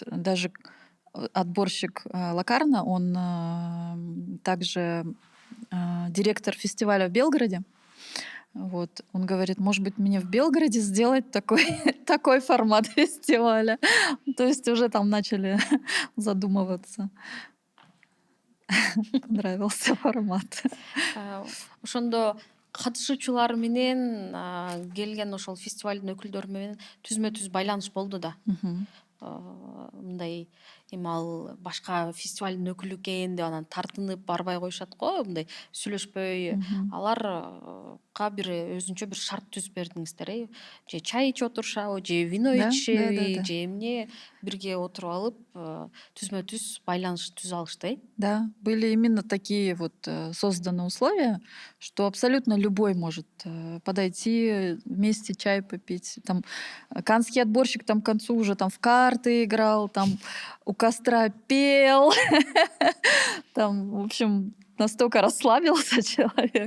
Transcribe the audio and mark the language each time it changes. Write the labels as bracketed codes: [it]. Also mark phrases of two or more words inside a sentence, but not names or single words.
[ru] Даже отборщик Лакарна, он также директор фестиваля в Белгороде. Вот. Он говорит, может быть, мне в Белгороде сделать такой, такой формат фестиваля. То есть уже там начали задумываться. Понравился формат. [ky] ошондо катышуучулар менен келген ошол фестивалдын өкүлдөрү менен түзмө түз байланыш болду да. Мгм. Мындай эми ал башка фестивалдын өкүлү экен деп анан тартынып барбай коюшат го, мындай сүйлөшпөй. Мгм. Аларга бир өзүнчө бир шарт түзүп бердиңиздер, же чай ичип отурушабы, же вино [ru] Да, да, да, [ky] ичишеби, [ru] да. [ky] же эмне, бирге отуруп алып түзмө түз байланыш түзүп алышты. [ru] Да, были именно такие вот созданы условия, что абсолютно любой может подойти вместе чай попить. Там канский отборщик там к концу уже там в карты играл, там у костра пел. Там, в общем, настолько расслабился человек.